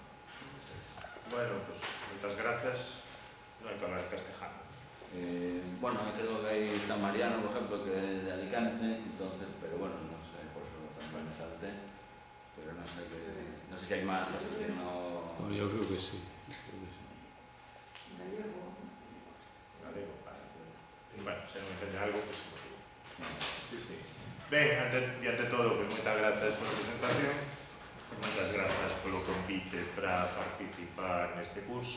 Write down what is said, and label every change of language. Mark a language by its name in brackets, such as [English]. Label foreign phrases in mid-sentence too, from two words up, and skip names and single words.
[Spanish] Bueno, pues muchas gracias. No hay que hablar castellano. Bueno, creo que ahí está Mariano, por ejemplo, que es de Alicante, entonces, pero bueno, no sé, por eso también me salté, pero no sé si hay más, así que no... Bueno, yo creo que sí. Galego, vale. [Galician] Bueno, se non entende algo, [Spanish] pues sí, sí. [Galician] Ben, ante todo, pues moitas grazas pola presentación, moitas grazas polo convite para participar neste curso.